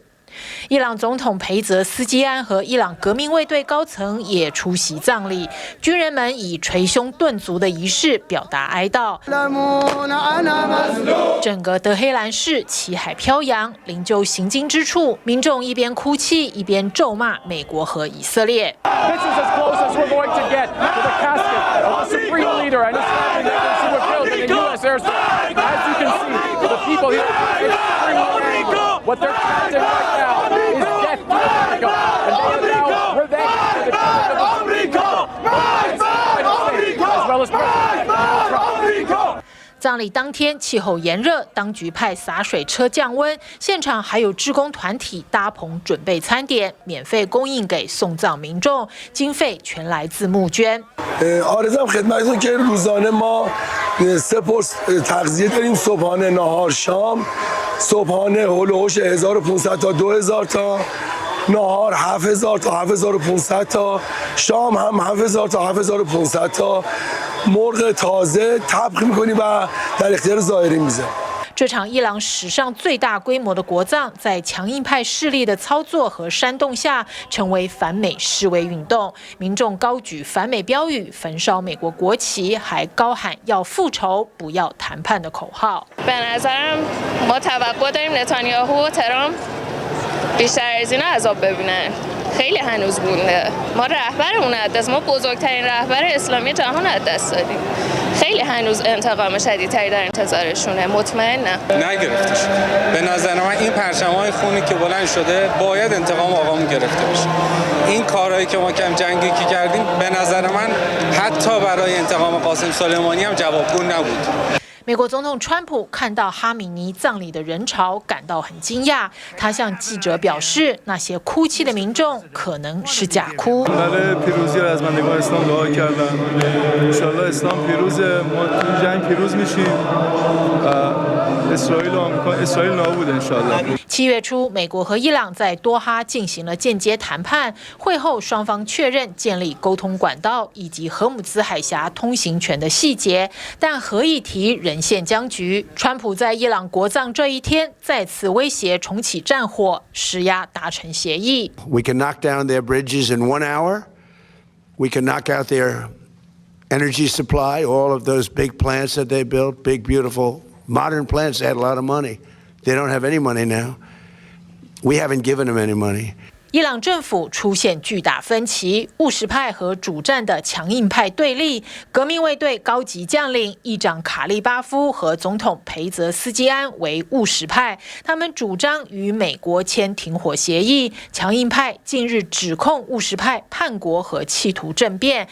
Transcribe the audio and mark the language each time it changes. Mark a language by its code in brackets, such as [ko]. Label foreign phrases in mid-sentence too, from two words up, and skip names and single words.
[zh] 伊朗总统裴泽斯基安和伊朗革命卫队高层也出席葬礼，军人们以捶胸顿足的仪式表达哀悼。整个德黑兰市旗海飘扬，灵柩行经之处，民众一边哭泣一边咒骂美国和以色列。 [en] What they're chanting right now is death to America, and they are now revenge for the America, as well as President Trump. [zh] 葬礼当天气候炎热，当局派洒水车降温，现场还有志工团体搭棚准备餐点，免费供应给送葬民众，经费全来自募捐。 [fa] آرزم خدمتتون که روزانه ما 3 پرس تغذیه داریم، صبحانه، نهار، شام. صبحانه هولوش 1500 تا 2000 تا، نهار 7000 تا 7500 تا، شام هم 7000 تا 7500 تا. مرغ تازه طبخ می‌کنیم و در اختیار زائرین می‌ذاریم. [zh] 这场伊朗史上最大规模的国葬，在强硬派势力的操作和煽动下，成为反美示威运动。民众高举反美标语，焚烧美国国旗，还高喊要复仇、不要谈判的口号。 [fa] به نظرم ما توقع داریم نتانیاهو و ترامپ بیشتر از اینا عذاب ببینن. خیلی هنوز مونده. ما رهبرمون از دست، ما بزرگترین رهبر اسلامی جهان از دست دادیم. خیلی هنوز انتقام شدیدتری در انتظارشونه. مطمئنم نگرفتش. به نظر من این پرچم‌های خونی که بلند شده باید انتقام آقامون گرفته بشه. این کارهایی که ما کم جنگی که کردیم به نظر من حتی برای انتقام قاسم سلیمانی هم جوابگو نبود. [zh] 美国总统川普看到哈米尼葬礼的人潮，感到很惊讶。他向记者表示，那些哭泣的民众可能是假哭。7月初，美国和伊朗在多哈进行了间接谈判，会后双方确认建立沟通管道以及荷姆兹海峡通行权的细节，但核议题仍现僵局。川普在伊朗国葬这一天再次威胁重启战火，施压达成协议。 [en] We can knock down their bridges in 1 hour. We can knock out their energy supply, all of those big plants that they built, big, beautiful, modern plants. They had a lot of money. They don't have any money now. We haven't given them any money. [zh] 伊朗政府出现巨大分歧，务实派和主战的强硬派对立。革命卫队高级将领议长卡利巴夫和总统裴泽斯基安为务实派，他们主张与美国签停火协议。强硬派近日指控务实派叛国和企图政变。